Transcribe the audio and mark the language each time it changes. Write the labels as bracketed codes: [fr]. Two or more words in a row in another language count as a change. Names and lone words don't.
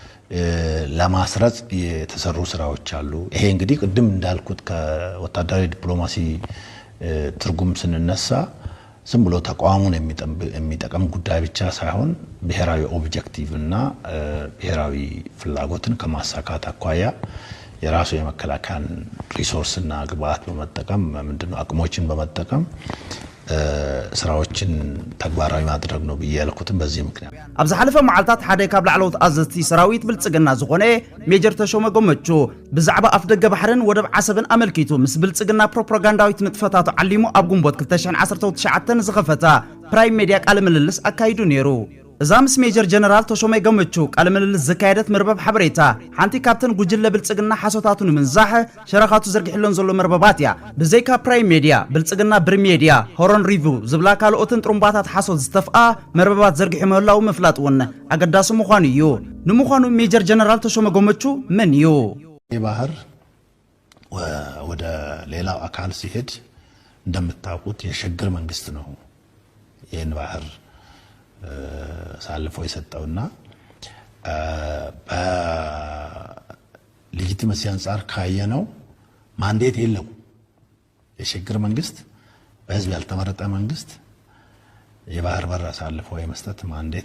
[am] ለማስረጽ የተሰሩ ስራዎች አሉ። ይሄ እንግዲህ ቅድም እንዳልኩት ከወታደራዊ ዲፕሎማሲ ትርጉም ስንነሳ ዝም ብሎ ተቋሙን የሚጠቅም ጉዳይ ብቻ ሳይሆን ብሔራዊ ኦብጀክቲቭ እና ብሔራዊ ፍላጎትን ከማሳካት አኳያ የራሱ የመከላከያን ሪሶርስ እና ግብአት በመጠቀም ምንድነው አቅሞችን በመጠቀም ስራዎችን ተግባራዊ ማድረግ ነው ብያልኩትም በዚህ ምክንያት [ti] አብዛ ሐለፈ መዓልታት ሓደ ካብ ላዕለዎት አዘዝቲ ሰራዊት ብልጽግና ዝኾነ ሜጀር ተሾመ ጎመቹ ብዛዕባ ኣፍደገ ባሕርን ወደብ ዓሰብን አመልኪቱ ምስ ብልጽግና ፕሮፓጋንዳዊት ንጥፈታቱ ዓሊሙ ኣብ ጉንቦት 2019 ዝኸፈታ ፕራይም ሚዲያ ቃለ ምልልስ አካይዱ ነይሩ። እዛ ምስ ሜጀር ጀነራል ተሾመ ጎመቹ ቃለ ምልልስ ዘካየደት መርበብ ሓበሬታ ሓንቲ ካብተን ጉጅለ ብልጽግና ሓሶታቱ ንምንዛሕ ሸረኻቱ ዘርጊሕሎን ዘሎ መርበባት እያ። ብዘይካ ፕራይም ሚዲያ ብልጽግና ብር ሚዲያ ሆሮን ሪቪው ዝብላ ካልኦትን ጥሩምባታት ሓሶት ዝተፍአ መርበባት ዘርጊሑ ምህላው ምፍላጥ እውን ኣገዳሲ ምዃኑ እዩ። ንምዃኑ ሜጀር ጀነራል ተሾመ ጎመቹ ምን እዩ? [am] ባህር ወደ ሌላው አካል ሲሄድ እንደምታውቁት የሽግግር መንግስት ነው ይህን ባህር ሳልፎ የሰጠውና በሌጂቲመሲ አንፃር ካየነው ማንዴት የለው። የሽግግር መንግስት በህዝብ ያልተመረጠ መንግስት የባህር በር አሳልፎ የመስጠት ማንዴት